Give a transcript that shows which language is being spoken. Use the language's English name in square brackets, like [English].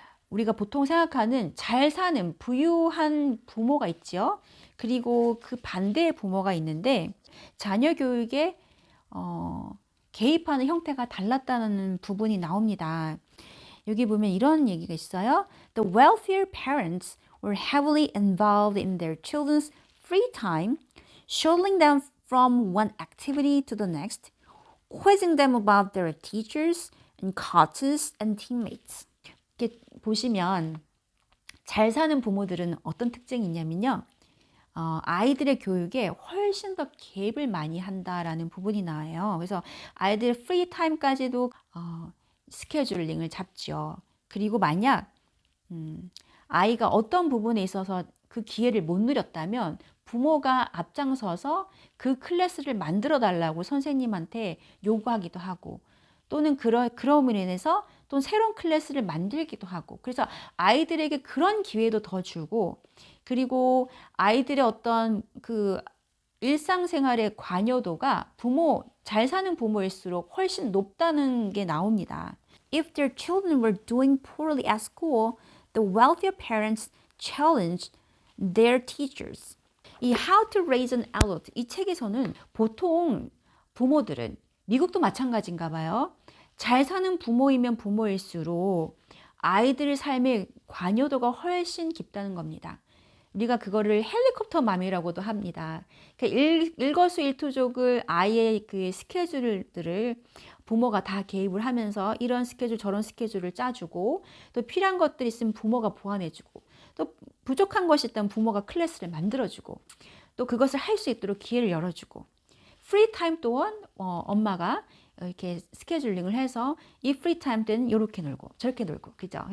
[Korean] 우리가 보통 생각하는 잘 사는 부유한 부모가 있죠. 그리고 그 반대의 부모가 있는데 자녀 교육에 개입하는 형태가 달랐다는 부분이 나옵니다. 여기 보면 이런 얘기가 있어요. [English] The wealthier parents were heavily involved in their children's free time, shuttling them from one activity to the next, quizzing them about their teachers and coaches and teammates. [Korean] 이렇게 보시면 잘 사는 부모들은 어떤 특징이 있냐면요. 아이들의 교육에 훨씬 더 개입을 많이 한다라는 부분이 나와요. 그래서 아이들 프리 타임까지도 스케줄링을 잡죠. 그리고 만약 아이가 어떤 부분에 있어서 그 기회를 못 누렸다면 부모가 앞장서서 그 클래스를 만들어 달라고 선생님한테 요구하기도 하고, 또는 그럼으로 인해서 또 새로운 클래스를 만들기도 하고, 그래서 아이들에게 그런 기회도 더 주고, 그리고 아이들의 어떤 그 일상생활의 관여도가 잘 사는 부모일수록 훨씬 높다는 게 나옵니다. [English] If their children were doing poorly at school, the wealthier parents challenged their teachers. [Korean] 이 How to Raise an Adult, 이 책에서는 보통 부모들은, 미국도 마찬가지인가 봐요. 잘 사는 부모이면 부모일수록 아이들의 삶의 관여도가 훨씬 깊다는 겁니다. 우리가 그거를 헬리콥터 맘이라고도 합니다. 그러니까 일거수일투족을 아이의 그 스케줄들을 부모가 다 개입을 하면서 이런 스케줄 저런 스케줄을 짜주고, 또 필요한 것들이 있으면 부모가 보완해주고, 또 부족한 것이 있다면 부모가 클래스를 만들어주고, 또 그것을 할 수 있도록 기회를 열어주고, 프리 타임 또한 엄마가 이렇게 스케줄링을 해서 이 프리 타임 때는 이렇게 놀고 저렇게 놀고, 그죠?